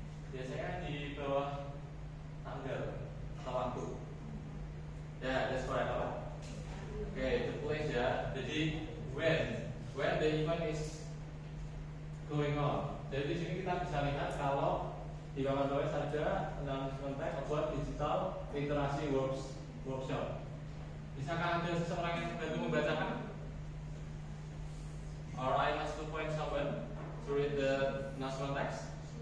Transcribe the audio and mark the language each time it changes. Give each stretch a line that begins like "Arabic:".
Indonesian: Biasanya di bawah tanggal atau waktu.
English: Ya, that's correct apa? Oke, the place ya. Jadi when the event is going on.
Indonesian: Jadi di sini kita bisa lihat kalau di bawah saja
English: announcement text about digital
Indonesian: literasi workshop. Bisakah ada seseorang yang bantu membacakan?
English: Or I must to point someone to read the announcement text.